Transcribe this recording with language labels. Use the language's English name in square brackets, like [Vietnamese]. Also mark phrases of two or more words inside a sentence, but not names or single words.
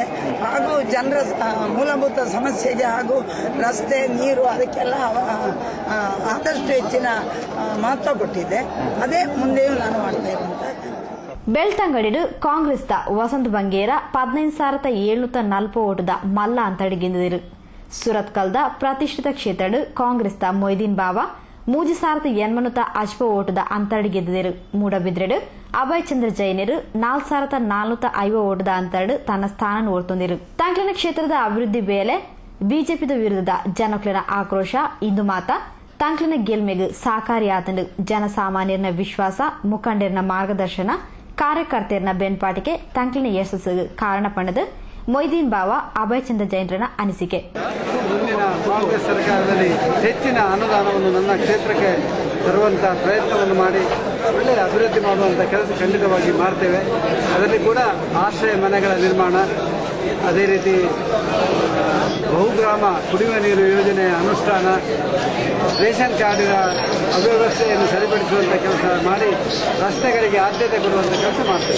[Kannada] ಹಾಗೂ ಜನರ ಮೂಲಭೂತ ಸಮಸ್ಯೆಗೆ ಹಾಗೂ ರಸ್ತೆ ನೀರು ಅದಕ್ಕೆಲ್ಲ ಆದಷ್ಟು ಹೆಚ್ಚಿನ ಮಹತ್ವ ಕೊಟ್ಟಿದ್ದೆ. ಅದೇ ಮುಂದೆಯೂ ನಾನು ಮಾಡ್ತಾ ಇರುವಂತ. [Tulu] ಬೆಳ್ತಂಗಡಿಡು ಕಾಂಗ್ರೆಸ್ದ ವಸಂತ್ ಬಂಗೇರ 15,740 ಓಟದ ಮಲ್ಲ ಅಂತಡಿ ಗೆದ್ದಿರು. ಸುರತ್ಕಲ್ದ ಪ್ರತಿಷ್ಠಿತ ಕ್ಷೇತ್ರಡು ಕಾಂಗ್ರೆಸ್ದ ಮೊಯ್ದೀನ್ ಬಾವ 3,800 ಅಜ್ಪ ಓಟದ ಅಂತಡಿ ಗೆದ್ದಿರು. ಮೂಡಬಿದ್ರೆಡು ಅಭಯ್ ಚಂದ್ರ ಜೈನರು 4,450 ಓಟದ ಅಂತಡಿ ತನ್ನ ಸ್ಥಾನ ಓಡ್ತೊಂದಿರು. ತಂಕ್ಲಿನ ಕ್ಷೇತ್ರದ ಅಭಿವೃದ್ಧಿ ಬೇಲೆ ಬಿಜೆಪಿದ ವಿರುದ್ಧದ ಜನಕ್ಲಿನ ಆಕ್ರೋಶ ಇಂದು ಮಾತ ತಂಕ್ಲಿನ ಗೆಲ್ಮೆಗೂ ಸಹಕಾರಿಯಾತಂಡು. ಜನಸಾಮಾನ್ಯರನ ವಿಶ್ವಾಸ, ಮುಖಂಡರನ ಮಾರ್ಗದರ್ಶನ, ಕಾರ್ಯಕರ್ತೆಯರನ ಬೆನ್ಪಾಟಿಗೆ ತಂಕ್ಲಿನ ಯಶಸ್ಸಿಗೆ ಕಾರಣ ಪಣದು ಮೊಯ್ದೀನ್ ಬಾವ ಅಭಯ್ ಚಂದ್ರ ಜೈನರನ ಅನಿಸಿಕೆ. [Kannada] ಮುಂದಿನ ಕಾಂಗ್ರೆಸ್ ಸರ್ಕಾರದಲ್ಲಿ ಹೆಚ್ಚಿನ ಅನುದಾನವನ್ನು ನನ್ನ ಕ್ಷೇತ್ರಕ್ಕೆ ತರುವಂತಹ ಪ್ರಯತ್ನವನ್ನು ಮಾಡಿ ಒಳ್ಳೆಯ ಅಭಿವೃದ್ಧಿ ಮಾಡುವಂಥ ಕೆಲಸ ಖಂಡಿತವಾಗಿ ಮಾಡ್ತೇವೆ. ಅದರಲ್ಲಿ ಕೂಡ ಆಶ್ರಯ ಮನೆಗಳ ನಿರ್ಮಾಣ, ಅದೇ ರೀತಿ ಬಹುಗ್ರಾಮ ಕುಡಿಯುವ ನೀರು ಯೋಜನೆಯ ಅನುಷ್ಠಾನ, ರೇಷನ್ ಕಾರ್ಡಿನ ಅವ್ಯವಸ್ಥೆಯನ್ನು ಸರಿಪಡಿಸುವಂಥ ಕೆಲಸ ಮಾಡಿ ರಸ್ತೆಗಳಿಗೆ ಆದ್ಯತೆ ಕೊಡುವಂಥ ಕೆಲಸ ಮಾಡ್ತೇವೆ.